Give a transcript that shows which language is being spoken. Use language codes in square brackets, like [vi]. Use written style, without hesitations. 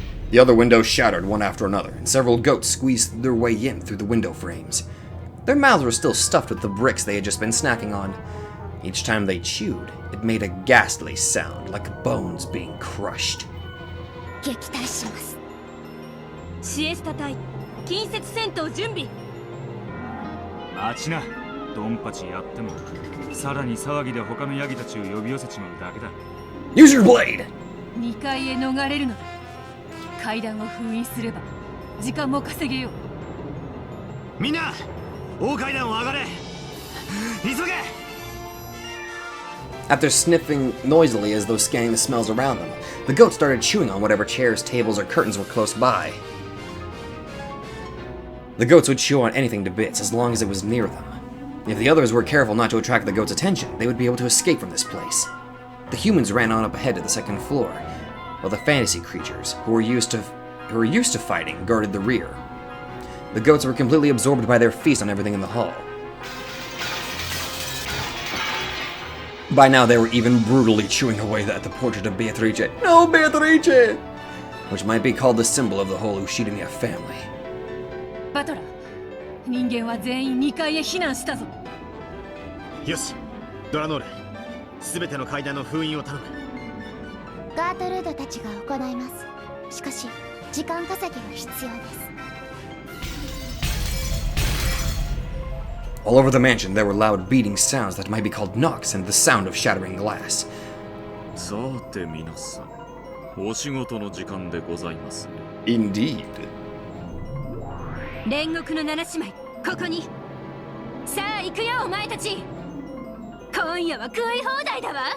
[en] The other windows shattered one after another, and several goats squeezed their way in through the window frames. Their mouths were still stuffed with the bricks they had just been snacking on. Each time they chewed, it made a ghastly sound, like bones being crushed. [ja] 撃退します。シエスタ隊、近接戦闘準備。待ちな。ドンパチやってもさらに騒ぎで他のヤギたちを呼び寄せちまうだけだ。 [en] Use your blade! [ja] 2階へ逃れるのだ。階段を封印すれば時間も稼げよう。みんな大階段を上がれ。急げ。 [en] After sniffing noisily as though scanning the smells around them, the goats started chewing on whatever chairs, tables, or curtains were close by. The goats would chew on anything to bits as long as it was near them. If the others were careful not to attract the goats' attention, they would be able to escape from this place. The humans ran on up ahead to the second floor, while the fantasy creatures, who were used to fighting, guarded the rear. The goats were completely absorbed by their feast on everything in the hall. By now, they were even brutally chewing away at the portrait of Beatrice. No, Beatrice! Which might be called the symbol of the whole Ushidania family. [ja] バトラー、人間は全員2階へ避難したぞ。よし、ドラノール、すべての階段の封印を頼む。ガートルードたちが行います。しかし、時間稼ぎが必要です。 [en] All over the mansion, there were loud beating sounds that might be called knocks and the sound of shattering glass. [ja] さて皆さん、お仕事の時間でございますね。 [en] Indeed. [ja] 煉獄の七姉妹、ここに。さあ行くよお前たち。今夜は食い放題だわ。